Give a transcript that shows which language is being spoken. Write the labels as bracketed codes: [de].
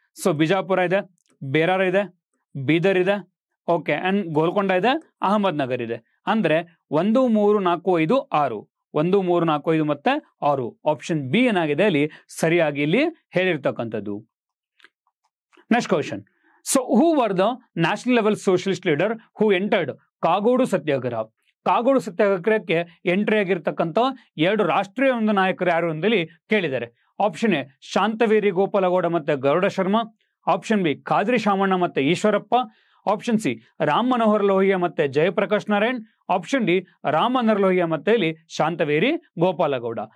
[kn] So Bijapur ಇದೆ, ಬೇರಾರ ಇದೆ, ಬೀದರ್ ಇದೆ, ಓಕೆ, ಅಂಡ್ ಗೋಲ್ಕೊಂಡ ಇದೆ, ಅಹಮದ್ ನಗರ್ ಇದೆ. ಅಂದ್ರೆ 1 3 4 5 6, 1 3 4 5 ಮತ್ತೆ 6. ಆಪ್ಷನ್ ಬಿ ಏನಾಗಿದೆ ಅಲ್ಲಿ ಸರಿಯಾಗಿ ಇಲ್ಲಿ ಹೇಳಿರ್ತಕ್ಕಂಥದ್ದು. [en] Next question. So who were the national level socialist leader who entered Kagodu satyagraha? [kn] Kagodu ಸತ್ಯಾಗ್ರಹಕ್ಕೆ entry ಆಗಿರ್ತಕ್ಕಂಥ 2 ರಾಷ್ಟ್ರೀಯ ಒಂದು ನಾಯಕರು ಯಾರು ಅಂತೇಳಿ ಕೇಳಿದ್ದಾರೆ. ಆಪ್ಷನ್ ಎ ಶಾಂತವೇರಿ ಗೋಪಾಲಗೌಡ ಮತ್ತೆ ಗರುಡ ಶರ್ಮಾ, ಆಪ್ಷನ್ ಬಿ ಖಾದ್ರಿ ಶಾಮಣ್ಣ ಮತ್ತೆ ಈಶ್ವರಪ್ಪ, ಆಪ್ಷನ್ ಸಿ ರಾಮ್ ಮನೋಹರ್ ಲೋಹಿಯಾ ಮತ್ತೆ ಜಯಪ್ರಕಾಶ್ ನಾರಾಯಣ್, ಆಪ್ಷನ್ ಡಿ ರಾಮ್ ಮನೋಹರ್ ಲೋಹಿಯಾ ಮತ್ತೆ ಇಲ್ಲಿ ಶಾಂತವೇರಿ ಗೋಪಾಲಗೌಡ.